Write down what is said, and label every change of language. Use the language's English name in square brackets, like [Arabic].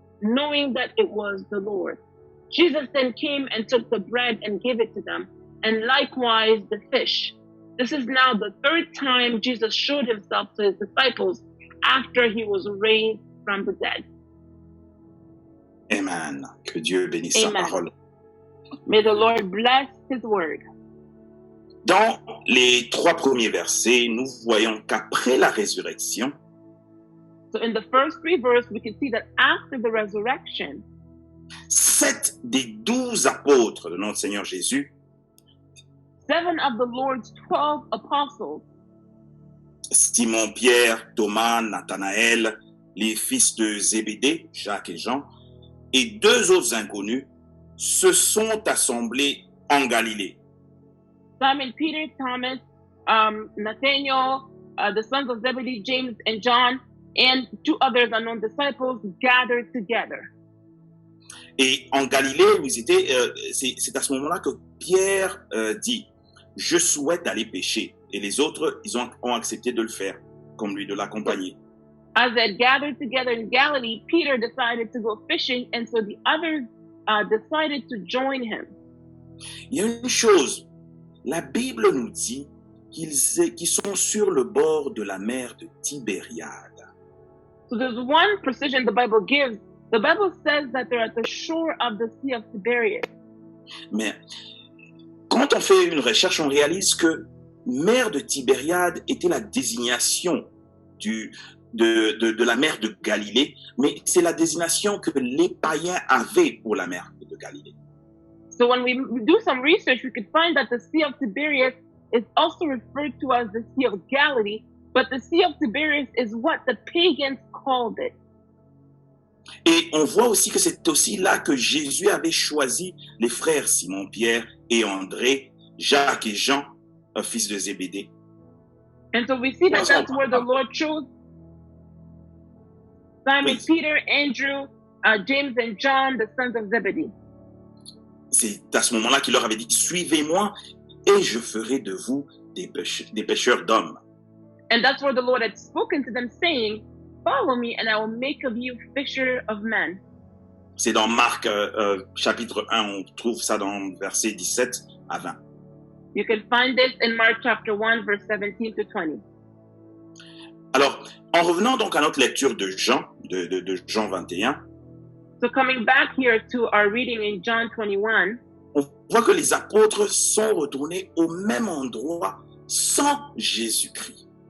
[English] knowing that it was the Lord. Jesus then came and took the bread and gave it to them, and likewise the fish. This is now the third time Jesus showed himself to his disciples after he was raised from the dead. [French] Amen. Que Dieu bénisse sa Amen. parole. [English] May the Lord bless his word. [French] Dans les 3 premiers versets, nous voyons qu'après la résurrection, [English] So in the first 3 verses, we can see that after the resurrection, [French] 7 des 12 apôtres de notre Seigneur Jésus, [English] 7 of the Lord's 12 apostles, [French] Simon, Pierre, Thomas, Nathanaël, les fils de Zébédée, Jacques et Jean, et 2 autres inconnus, se sont assemblés en Galilée. [English] Simon Peter, Thomas, Nathaniel, the sons of Zebedee, James and John, and 2 others unknown disciples gathered together. [French] Et en Galilée, c'est à ce moment-là que Pierre dit « Je souhaite aller pêcher ». Et les autres, ils ont accepté de le faire, comme lui, de l'accompagner. [English] As they gathered together in Galilee, Peter decided to go fishing, and so the others decided to join him. [French] Il y a une chose, la Bible nous dit qu'ils sont sur le bord de la mer de Tibériade. [English] So there's one precision the Bible gives. The Bible says that they're at the shore of the Sea of Tiberias. [French] Mais quand on fait une recherche, on réalise que mer de Tibériade était la désignation de la mer de Galilée, mais c'est la désignation que les païens avaient pour la mer de Galilée. [English] So when we do some research, we could find that the Sea of Tiberias is also referred to as the Sea of Galilee, but the Sea of Tiberias is what the pagans called it. [French] Et on voit aussi que c'est aussi là que Jésus avait choisi les frères Simon, Pierre et André, Jacques et Jean, fils de Zébédée. [English] And so we see that that's where the Lord chose Simon, Peter, Andrew, James and John, the sons of Zebedee. [French] C'est à ce moment-là qu'il leur avait dit « Suivez-moi et je ferai de vous des pêcheurs d'hommes. » [English] And that's where the Lord had spoken to them, saying, "Follow me, and I will make of you fisher of men." [French] C'est dans Marc chapitre 1, on trouve ça dans versets 17 à 20. [English] You can find this in Mark chapter 1, verse 17 to 20. [French] Alors, en revenant donc à notre lecture de Jean, de Jean 21, [English] So coming back here to our reading in John 21, [French] on voit que les apôtres sont retournés au même endroit sans Jésus-Christ.